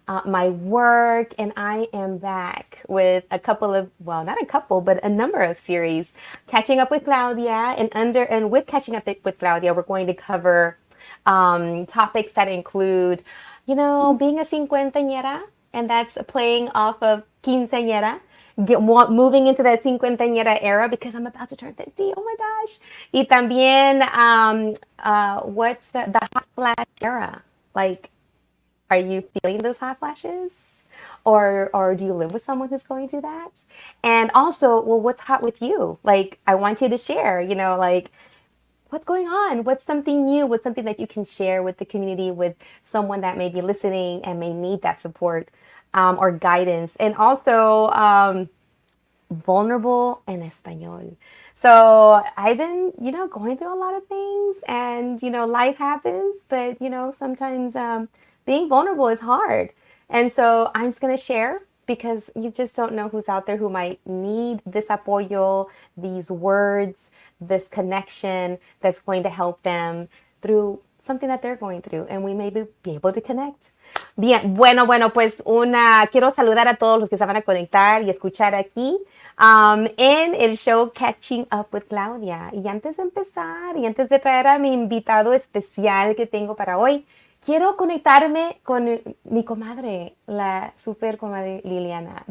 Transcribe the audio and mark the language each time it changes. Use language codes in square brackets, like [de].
[en] my work, and I am back with a couple of, well, not a couple, but a number of series, Catching Up with Claudia, and with Catching Up with Claudia, we're going to cover topics that include, being a cincuentañera, and that's playing off of quinceañera, moving into that cincuentañera era because I'm about to turn 50. Oh my gosh. [es] Y también, [en] what's the hot flash era? Like, are you feeling those hot flashes? Or do you live with someone who's going through that? And also, well, what's hot with you? Like, I want you to share, what's going on? What's something new? What's something that you can share with the community, with someone that may be listening and may need that support or guidance? And also, vulnerable [es] en español. [en] So I've been, going through a lot of things and, life happens, but, sometimes being vulnerable is hard. And so I'm just going to share because you just don't know who's out there who might need this apoyo, these words, this connection that's going to help them through something that they're going through, and we may be able to connect. [es] Bien, bueno, pues quiero saludar a todos los que se van a conectar y escuchar aquí en el show Catching Up with Claudia. Y antes de empezar y antes de traer a mi invitado especial que tengo para hoy, quiero conectarme con mi comadre, la super comadre Liliana.